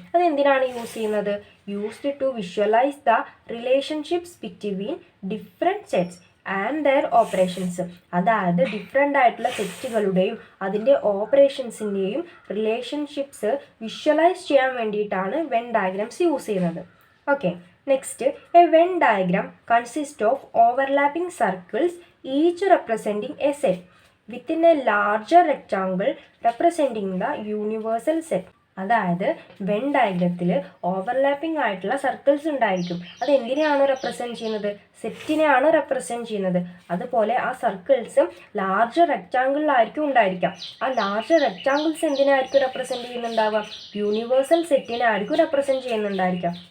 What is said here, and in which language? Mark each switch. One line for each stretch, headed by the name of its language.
Malayalam: അത് എന്തിനാണ് യൂസ് ചെയ്യുന്നത്? Used to visualise the relationships between different sets and their operations. അതായത് ഡിഫറെൻ്റ് ആയിട്ടുള്ള സെറ്റുകളുടെയും അതിൻ്റെ ഓപ്പറേഷൻസിൻ്റെയും റിലേഷൻഷിപ്സ് വിഷ്വലൈസ് ചെയ്യാൻ വേണ്ടിയിട്ടാണ് വെൻ ഡയഗ്രാംസ് യൂസ് ചെയ്യുന്നത്.
English: Okay, next, a Venn diagram consists of overlapping circles, each representing a set, within a larger rectangle representing the universal set.
Malayalam: അതായത് when ഡയഗ്രത്തിൽ overlapping ആയിട്ടുള്ള circles ഉണ്ടായിരിക്കും. അത് എന്തിനെയാണ് റെപ്രസെൻറ്റ് ചെയ്യുന്നത്? സെറ്റിനെയാണ് റെപ്രസെൻറ്റ് ചെയ്യുന്നത്. അതുപോലെ ആ സർക്കിൾസ് ലാർജർ റെക്റ്റാങ്കിളിലായിരിക്കും ഉണ്ടായിരിക്കാം. ആ ലാർജർ റെക്റ്റാങ്കിൾസ് എന്തിനായിരിക്കും റെപ്രസെൻറ്റ് ചെയ്യുന്നുണ്ടാവുക? Universal സെറ്റിനായിരിക്കും represent ചെയ്യുന്നുണ്ടായിരിക്കാം.